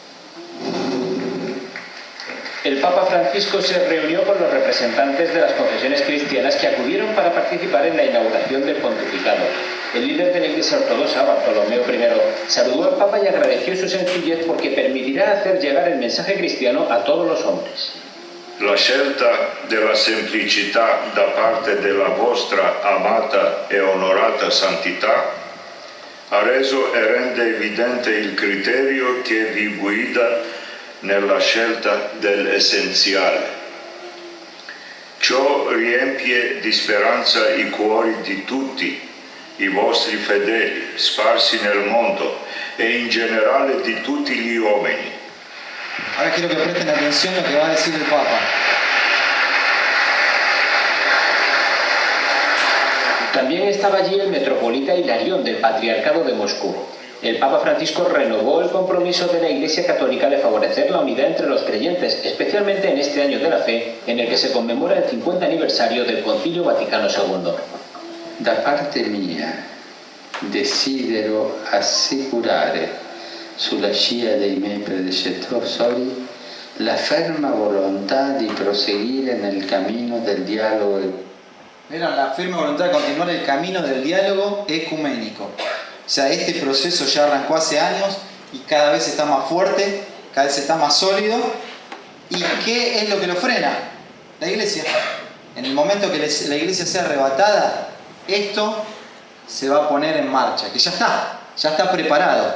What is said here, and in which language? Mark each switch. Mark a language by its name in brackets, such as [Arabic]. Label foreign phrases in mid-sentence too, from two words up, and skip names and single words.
[Spanish] El Papa Francisco se reunió con los representantes de las confesiones cristianas que acudieron para participar en la inauguración del pontificado. El líder de la Iglesia Ortodoxa, Bartolomeo I, saludó al Papa y agradeció su sencillez porque permitirá hacer llegar el mensaje cristiano a todos los hombres. [Italian] La scelta della semplicità da parte della vostra amata e onorata santità ha reso e rende evidente il criterio che vi guida nella scelta dell'essenziale. Ciò riempie di speranza i cuori di tutti i vostri fedeli sparsi nel mondo e in generale di tutti gli uomini. [Spanish] Ahora quiero que presten atención a lo que va a decir el Papa. También estaba allí el metropolita Hilarión del Patriarcado de Moscú. El Papa Francisco renovó el compromiso de la Iglesia Católica de favorecer la unidad entre los creyentes, especialmente en este año de la fe, en el que se conmemora el 50 aniversario del Concilio Vaticano II. [Italian] Da parte mia desidero assicurare, sulla scia dei miei predecessori, la ferma volontà di proseguire nel cammino del dialogo. [Spanish] Era la firme voluntad de continuar el camino del diálogo ecuménico. O sea, este proceso ya arrancó hace años y cada vez está más fuerte, cada vez está más sólido. ¿Y qué es lo que lo frena? La iglesia. En el momento que la iglesia sea arrebatada, esto se va a poner en marcha, que ya está preparado.